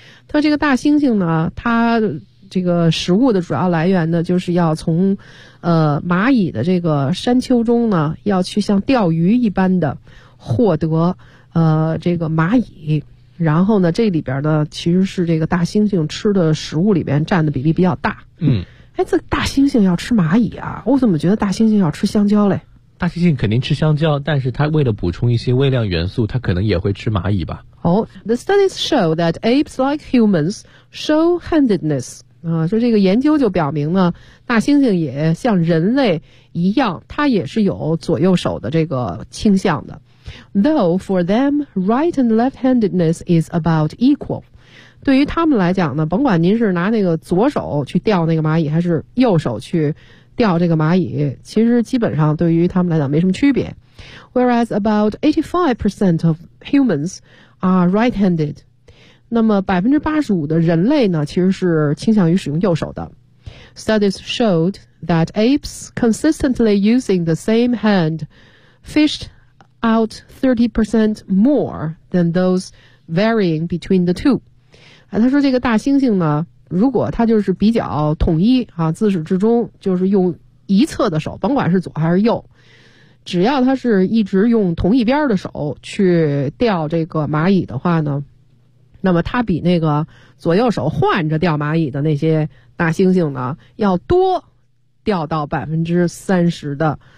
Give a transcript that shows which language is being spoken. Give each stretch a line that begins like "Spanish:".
Chinese: 他这个大猩猩呢，他这个食物的主要来源呢，就是要从蚂蚁的这个山丘中呢，要去像钓鱼一般的获得这个蚂蚁。然后呢，这里边呢，其实是这个大猩猩吃的食物里边占的比例比较大。嗯，哎，这大猩猩要吃蚂蚁啊？我怎么觉得大猩猩要吃香蕉嘞？大猩猩肯定吃香蕉，但是它为了补充一些微量元素，它可能也会吃蚂蚁吧。
English: Oh, the studies show that apes like humans show handedness.
Chinese: 啊，说这个研究就表明呢，大猩猩也像人类一样，它也是有左右手的这个倾向的。
English: Though for them, right and left-handedness is about equal.
Chinese: 对于他们来讲呢，甭管您是拿那个左手去钓那个蚂蚁，还是右手去钓这个蚂蚁，其实基本上对于他们来讲没什么区别。
English: Whereas about 85% of humans are right-handed，
Chinese: 那么85%的人类呢，其实是倾向于使用右手的。
English: Studies showed that apes consistently using the same hand fished out 30% more than those varying between the two。
Chinese: 他说这个大猩猩呢。如果他就是比较统一啊，自始至终就是用一侧的手，甭管是左还是右，只要他是一直用同一边的手去钓这个蚂蚁的话呢，那么他比那个左右手换着钓蚂蚁的那些大猩猩呢要多钓到30%的，